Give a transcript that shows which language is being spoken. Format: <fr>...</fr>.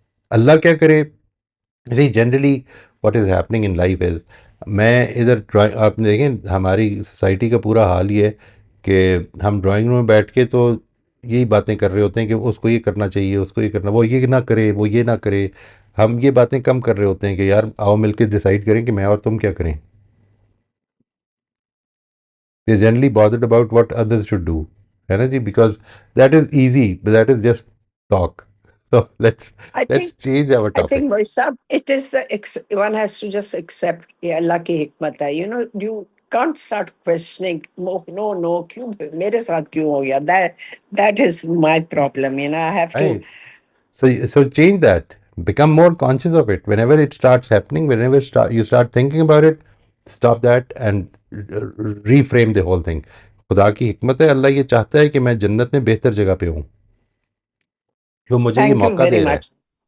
<ur>اللہ کیا کرے؟</ur> <en>generally what is happening in life is,</en> <ur>میں ادھر آپ دیکھیں ہماری سوسائٹی کا پورا حال یہ ہے کہ ہم ڈرائنگ روم میں بیٹھ کے تو یہی باتیں کر رہے ہوتے ہیں کہ اس کو یہ کرنا چاہیے، اس کو یہ کرنا، وہ یہ نہ کرے، وہ یہ نہ کرے. ہم یہ باتیں کم کر رہے ہوتے ہیں کہ یار آؤ مل کے ڈیسائیڈ کریں کہ میں اور تم کیا کریں.</ur> <en>They generally bothered about what others should do,</en> <ur>ہے نا جی,</ur> <en>because that is easy, but that is just talk. So let's change our I topic. think Moisab, it is one has to just accept</en> <ur>یہ اللہ کی حکمت ہے.</ur> <en>You can't start questioning. No,</en> <ur>کیوں میرے ساتھ کیوں ہو گیا؟</ur> <en>That is my problem. I have to. Right. So change that. Become more conscious of it. Whenever it starts happening, whenever you start thinking about it, stop that and reframe the whole thing.</en> <ur>خدا کی حکمت ہے، اللہ یہ چاہتا ہے کہ میں جنت میں بہتر جگہ پہ ہوں، وہ مجھے یہ موقع دے رہا ہے.</ur>